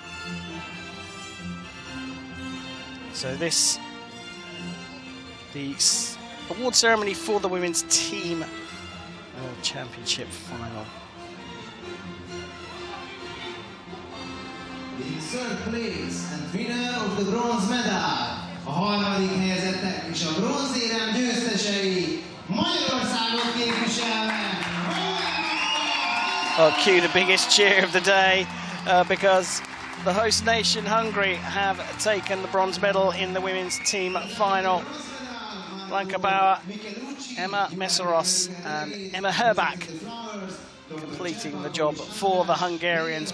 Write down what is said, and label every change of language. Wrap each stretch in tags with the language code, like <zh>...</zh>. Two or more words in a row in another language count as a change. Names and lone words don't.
<en>So the award ceremony for the women's team World Championship final. In third place and winner of the bronze medal,</en> <hu>a harmadik helyezettek és a bronzérem győztesei Magyarországot képviselnek.</hu> <en>Oh, cue the biggest cheer of the day because the host nation, Hungary, have taken the bronze medal in the women's team final. Blanka Bauer, Emma Messeros and Emma Herbach completing the job for the Hungarians.</en>